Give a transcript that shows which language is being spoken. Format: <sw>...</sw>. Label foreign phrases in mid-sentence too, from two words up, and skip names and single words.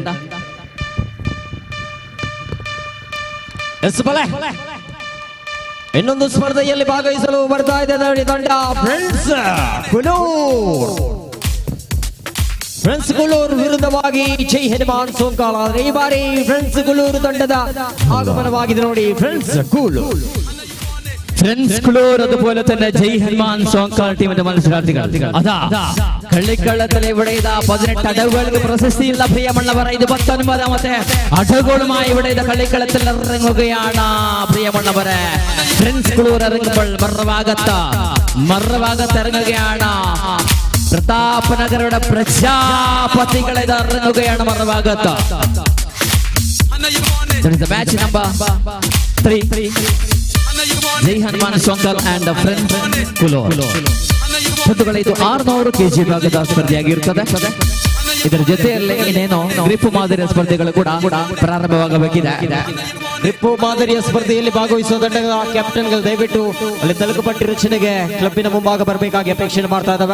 <kn>ಇನ್ನೊಂದು ಸ್ಪರ್ಧೆಯಲ್ಲಿ ಭಾಗವಹಿಸಲು ಬರ್ತಾ ಇದೆ ತಂಡ ಫ್ರೆಂಡ್ಸ್ ಕುಳೂರ್. ಫ್ರೆಂಡ್ಸ್ ಕುಳೂರ್ ವಿರುದ್ಧವಾಗಿ ಜೈ ಹನುಮಾನ್ ಸೋಂಕಾಲ್. ಆದರೆ ಈ ಬಾರಿ ಫ್ರೆಂಡ್ಸ್ ಕುಳೂರ್ ತಂಡದ ಆಗಮನವಾಗಿದೆ ನೋಡಿ. ಫ್ರೆಂಡ್ಸ್ ಕುಳೂರ್</kn> <ml>അതുപോലെ തന്നെ ജയ് ഹനുമാൻ സോങ്കാൾ ടീമിന്റെ മത്സരാർത്ഥികൾ അതാ കള്ളിക്കള്ളത്തിലെ ഇവിടെ ഇതാ 18 അടവുകൾക്ക് പ്രശസ്തിയുള്ള പ്രിയമുള്ളവർ. ഇത് 19ാമത്തെ അടവുകളുമായി ഇവിടെ ഇത് കള്ളിക്കളത്തിൽ ഇറങ്ങുകയാണ് പ്രിയമുള്ളവരെ. ഫ്രണ്ട്സ് കുളൂർ ഇറങ്ങുമ്പോൾ മറുഭാഗത്ത് ഇറങ്ങുകയാണ് പ്രതാപനഗരുടെ പ്രജാപതികൾ ഇത് ഇറങ്ങുകയാണ് മറുഭാഗത്ത്.</ml> <en>match number</en> <kn>3 ಜೈ ಹನುಮಾನ್ ಸೋಂಕಲ್ ಅಂಡ್ ಫ್ರೆಂಡ್ಸ್ ಕುಳೂರ್. ಇದು 600 kg ಭಾಗದ ಸ್ಪರ್ಧೆಯಾಗಿರುತ್ತದೆ. ಇದರ ಜೊತೆಯಲ್ಲಿ ಇನ್ನೇನು ಗ್ರಿಪ್ ಮಾದರಿಯ ಸ್ಪರ್ಧೆಗಳು ಕೂಡ ಪ್ರಾರಂಭವಾಗಬೇಕಿದೆ. ಗ್ರಿಪ್ ಮಾದರಿಯ ಸ್ಪರ್ಧೆಯಲ್ಲಿ ಭಾಗವಹಿಸುವ ತಂಡದ ಕ್ಯಾಪ್ಟನ್ಗಳು ದಯವಿಟ್ಟು ಅಲ್ಲಿ ತಲುಕುಪಟ್ಟಿ ರಚನೆಗೆ ಕ್ಲಬ್ಬಿನ ಮುಂಭಾಗ ಬರಬೇಕಾಗಿ ಅಪೇಕ್ಷೆ ಮಾಡ್ತಾ ಇದ್ದಾವೆ.</kn>